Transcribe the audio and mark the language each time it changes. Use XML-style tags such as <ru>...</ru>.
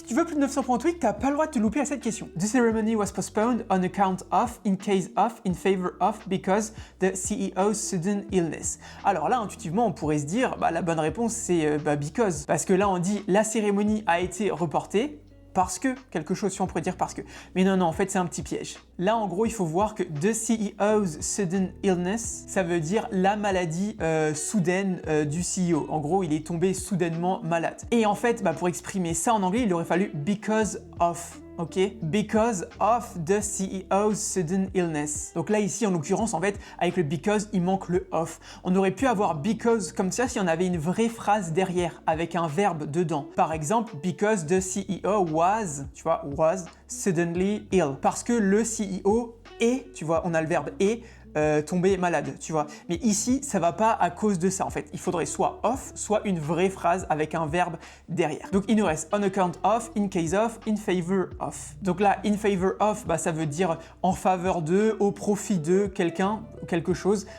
<fr>tu veux plus de 900 points TOEIC, t'as pas le droit de te louper à cette question.</fr> <en>The ceremony was postponed on account of, in case of, in favor of, because the CEO's sudden illness.</en> <fr>Alors là, intuitivement, on pourrait se dire, la bonne réponse c'est because. Parce que là, on dit la cérémonie a été reportée. Parce que, quelque chose si on pourrait dire parce que. Mais non, en fait, c'est un petit piège. Là, en gros, il faut voir que</fr> <en>the CEO's sudden illness,</en> <fr>ça veut dire la maladie soudaine du CEO. En gros, il est tombé soudainement malade. Et en fait, pour exprimer ça en anglais, il aurait fallu</fr> <en>because of. Ok, because of the CEO's sudden illness.</en> <fr>Donc là ici en l'occurrence en fait avec le because il manque le of. On aurait pu avoir because comme ça si on avait une vraie phrase derrière avec un verbe dedans. Par exemple</fr> <en>because the CEO was,</en> <fr>tu vois,</fr> <en>was suddenly ill.</en> <fr>Parce que le CEO est, tu vois, on a le verbe est tombé malade, tu vois. Mais ici, ça va pas à cause de ça, en fait. Il faudrait soit of, soit une vraie phrase avec un verbe derrière. Donc, il nous reste</fr> <en>on account of, in case of, in favor of.</en> <fr>Donc là,</fr> <en>in favor of,</en> <fr>ça veut dire en faveur de, au profit de quelqu'un, quelque chose.</fr>